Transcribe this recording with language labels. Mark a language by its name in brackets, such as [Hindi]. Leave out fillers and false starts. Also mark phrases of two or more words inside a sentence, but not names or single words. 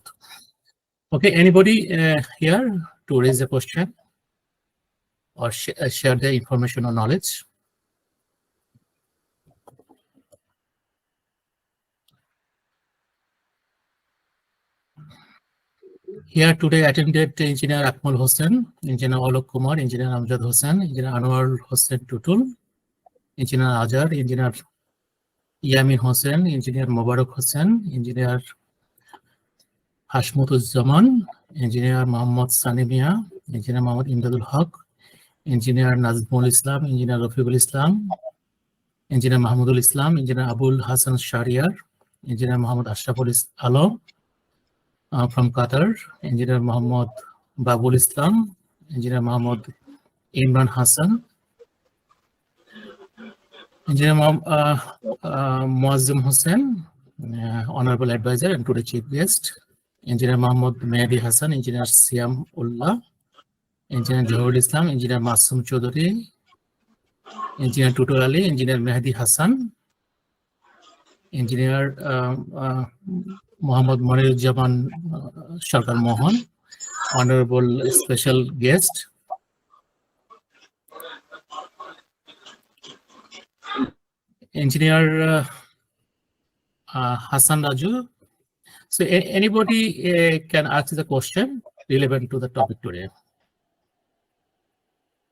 [English] Okay, anybody here to raise a question or share the information or knowledge? Here today attended Engineer Akmal Hossain, Engineer Alok Kumar, Engineer Amjad Hossain, Engineer Anwar Hossain Tutul, Engineer Azhar, Engineer Yamin Hossain, Engineer Mubarak Hossain, Engineer Hashmutuzzaman, Engineer Muhammad Sanimia, Engineer Muhammad Imdadul Haq, Engineer Nazmul Islam, Engineer Rafiqul Islam, Engineer Mahmudul Islam, Engineer Abul Hassan Shariar, Engineer Muhammad Ashraful Alam from Qatar, Engineer Muhammad Babul Islam, Engineer Muhammad Imran Hassan, Engineer Muazzam Hussain, Honorable Advisor and today Chief Guest, Engineer Muhammad Mehdi Hassan, Engineer Siam Ullah, Engineer Johorul Islam, Engineer Masum Chaudhary, Engineer Tutul Ali, Engineer Mehdi Hassan, Engineer Muhammad Monir Jaman Sharkar Mohan, Honorable Special Guest, Engineer Hassan Raju. So anybody can ask the question relevant to the topic today.